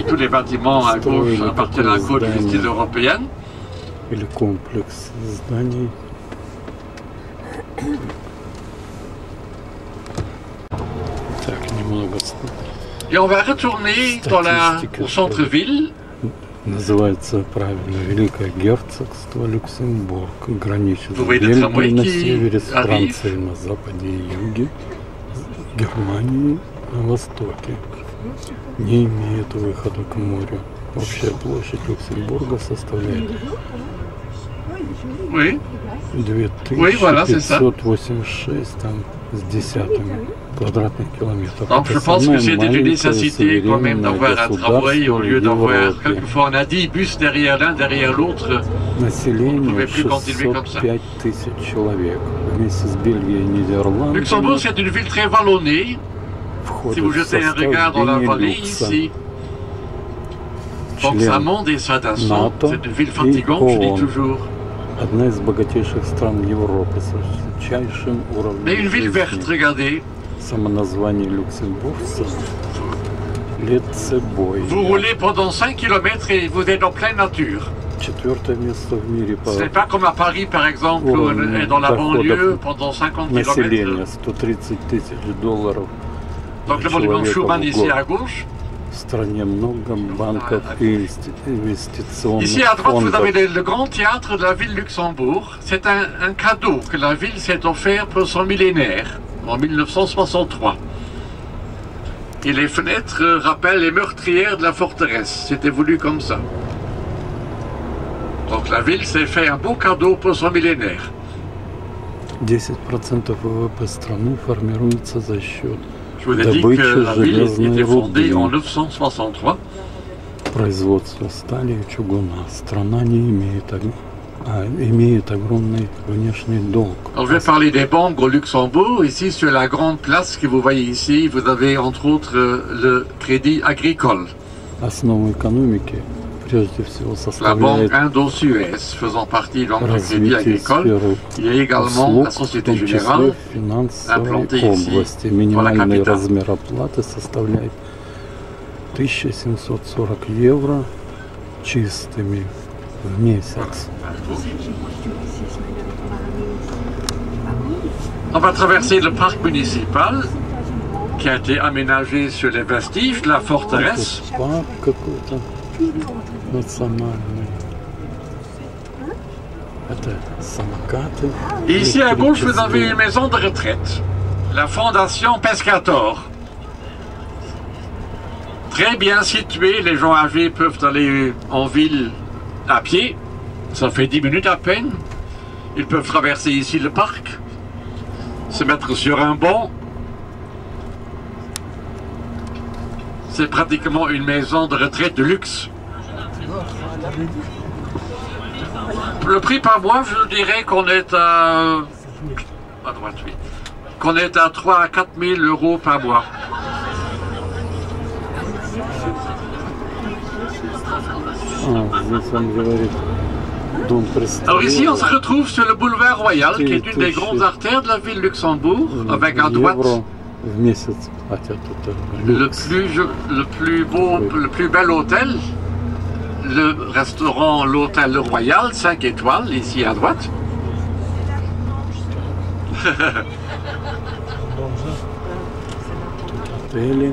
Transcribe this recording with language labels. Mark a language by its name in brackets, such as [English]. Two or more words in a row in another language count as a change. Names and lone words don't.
[French] Tous les bâtiments à gauche appartiennent à la Cour de justice européenne. Et le complexe зданий. Et on va retourner au centre-ville. [Russian] Называется правильно Великое Герцогство Люксембург. Граничит с Бельгией на севере, с Францией на западе и юге, с Германией на востоке. Не имеет выхода к морю. Общая площадь Люксембурга составляет 2586 там с десятками квадратных километров. [French] Donc je pense que c'est une nécessité quand même d'avoir un tramway au lieu d'avoir quelquefois on a 10 bus derrière l'un, derrière l'autre. [Russian] Население 605 тысяч человек. Вместе с Бельгией и Нидерландами. [French] Luxembourg, c'est une ville très vallonnée. Si vous jetez un regard dans la vallée ici, donc ça monte et ça descend. C'est une ville fatigante, je dis toujours. [Russian] Одна из богатейших стран Европы с высочайшим уровнем [French] Mais une ville verte, regardez. [Russian] Самоназвание люксембургца Летцебой. [French] Vous roulez pendant 5 km et vous êtes en pleine nature. [Russian] Четвертое место в мире по [French] Ce n'est pas comme à Paris, par exemple, où on est dans la banlieue pendant 50 [Russian] населения, [French] km. [Russian] 130 тысяч долларов. [French] Donc le monument Schuman ici à gauche. [Russian] В стране много банков и инвестиционных [French] Ici à droite, vous [Russian] фондов. [French] avez le grand théâtre de la ville de Luxembourg. C'est un cadeau que la ville s'est offert pour son millénaire, en 1963. Et les fenêtres rappellent les meurtrières de la forteresse. C'était voulu comme ça. Donc la ville s'est fait un beau cadeau pour son millénaire. [Russian] 10% ВВП страны формируется за счет [French] Je vous ai dit que la ville était fondée en 963. [Russian] производства стали и чугуна. Страна не имеет, имеет огромный внешний долг. [French] Alors, je vais parler des banques au Luxembourg. Ici, sur la grande place que vous voyez ici, vous avez entre autres le Crédit Agricole. [Russian] Основу экономики прежде всего [French] La banque [Russian] составляет [French] Indo-Suez, faisant partie donc du Crédit [Russian] развитие [French] Agricole. [Russian] сферы [French] Il y a également [Russian] услуг, [French] la [Russian] в [French] Société [Russian] том [French] Générale. [Russian] числе в финансовой [French] implantée ici, [Russian] области. [French] pour la [Russian] Минимальный [French] capitale. [Russian] размер оплаты составляет 1740 евро чистыми в месяц. [French] On va traverser le parc municipal qui a été aménagé sur les vestiges de la forteresse. [Russian] Тут парк какой-то национальный. Это самокаты. [French] Et ici à gauche, vous avez une maison de retraite, la Fondation Pescator. Très bien située, les gens âgés peuvent aller en ville à pied, ça fait 10 minutes à peine. Ils peuvent traverser ici le parc, se mettre sur un banc. C'est pratiquement une maison de retraite de luxe. Le prix par mois, je dirais qu'on est à droite, oui. Qu'on est à 3 à 4 000 euros par mois. [Russian] Здесь он говорит, дом [French] Alors ici, on se [Russian] престарелых. [French] retrouve sur le boulevard Royal, qui est une des grandes artères de la ville de Luxembourg, avec à droite [Russian] Евро в месяц платят это [French] le [Russian] люкс. [French] plus beau, le plus bel hôtel, le restaurant, l'hôtel Royal, 5 étoiles, ici à droite. [Russian] Отели.